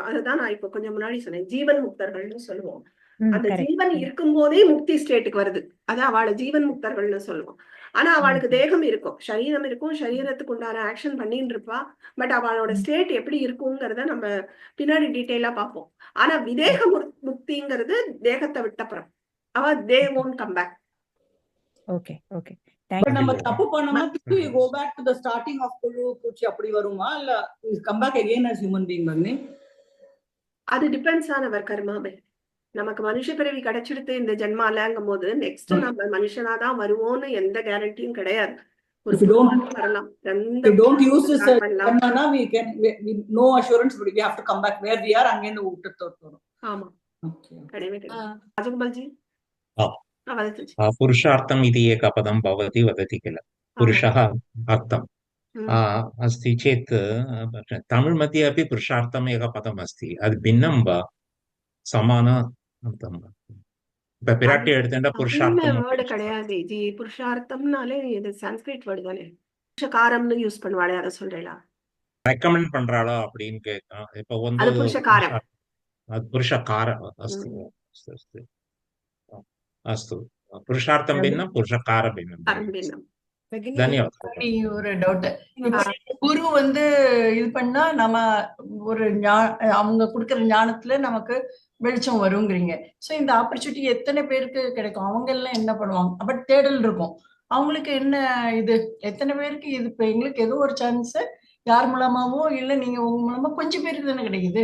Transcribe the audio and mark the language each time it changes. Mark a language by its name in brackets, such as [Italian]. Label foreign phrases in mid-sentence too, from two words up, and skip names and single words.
[Tamil] அதுதான் நான் இப்ப கொஞ்சம் முன்னாடி சொன்னேன், ஜீவன் முக்தர்கள்னு சொல்லுவோம். அந்த ஜீவன் இருக்கும் போதே முக்தி ஸ்டேட்டுக்கு வருது, அதான் அவளை ஜீவன் முக்தர்கள்னு சொல்லுவோம். ஆனா அவளுக்கு தேகம் இருக்கும், சரீரம் இருக்கும், சரீரத்துக்கு உண்டான ஆக்ஷன் பண்ணிட்டு இருப்பா. பட் அவளோட ஸ்டேட் எப்படி இருக்குங்கிறத நம்ம பின்னாடி டீட்டெயிலா பார்ப்போம். ஆனா விதேக முக்திங்கிறது தேகத்தை விட்டப்புறம் அவ தே [English] won't come back. okay okay, [Tamil] நம்ம தப்பு பண்ணோம்னா திருப்பி [English] go back to the starting of [Tamil] புழு பூச்சி அப்படி வருமா, இல்ல [English] come back again as human being? [Tamil] மன்னி, அது [English] depends on our [Tamil] கர்மாவே. நமக்கு மனுஷ பிறவி கிடைச்சிடுத்து இந்த ஜென்மாலங்கும் போது நெக்ஸ்ட் நம்ம மனுஷனாதான் வருவோம்னு எந்த கேரண்டியும் கிடையாது. [English] If you don't use this karma, we no assurance, but we have to come back where we are [Tamil] அங்கேந்து விட்டுட்டு வரோம். ஆமா, கிடையவே கிடையாது. ராஜகோபால்ஜி, [Sanskrit] पुरुषार्थम् इति एकपदं भवति वदति किल, पुरुषः अर्थम् अस्ति चेत् तमिळ् मध्ये अपि पुरुषार्थम् एकं पदम् अस्ति, अद् भिन्नं वा समान அர்த்தம். [Tamil] இப்ப பிராட்டி எடுத்துட்டா அடிமை புருஷார்த்தம் வேர்டு கிடையாது ஜி. புருஷார்த்தம்னாலே இது [English] Sanskrit word [Tamil] தானே. புருஷகாரம்னு யூஸ் பண்ணுவாளே, அதை சொல்றீங்களா? ரெக்கமெண்ட் பண்றாளோ அப்படின்னு கேட்கும். இப்ப வந்து அது புருஷகாரம். [Sanskrit] அது पुरुषकार अस्तु अस्तु अस्तु अस्तु पुरुषार्थम् भिन्नं पुरुषकार भिन्नं. [Tamil] காரம் பின்னம். धन्यवाद. ஒரு டவுட். இப்போ குரு வந்து இது பண்ணா நம்ம ஒரு அவங்க கொடுக்கிற ஞானத்துல நமக்கு வெளிச்சம் வருங்கிறீங்க. சோ இந்த ஆப்பர்ச்சுனிட்டி எத்தனை பேருக்கு கிடைக்கும்? அவங்க எல்லாம் என்ன பண்ணுவாங்க? பட் தேடல் இருக்கும். அவங்களுக்கு என்ன இது எத்தனை பேருக்கு இது? இப்ப எங்களுக்கு ஏதோ ஒரு சான்ஸ் யார் மூலமாவோ இல்ல நீங்க உங்க மூலமா கொஞ்சம் பேருக்கு தானே கிடைக்குது.